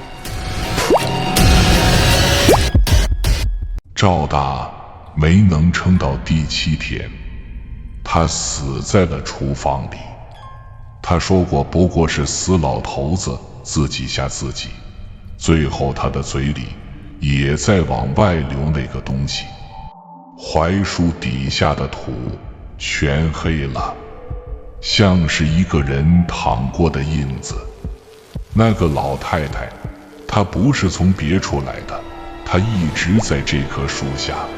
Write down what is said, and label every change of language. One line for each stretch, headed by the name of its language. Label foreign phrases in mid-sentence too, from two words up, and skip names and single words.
Chinese: 趙大沒能撐到第7天，他死在了廚房裡。他說過不過是死老頭子自己嚇自己，最後他的嘴裡也在往外流那個東西。槐樹底下的土全黑了，像是一個人躺過的印子。那個老太太，她不是從別處來的，她一直在這棵樹下。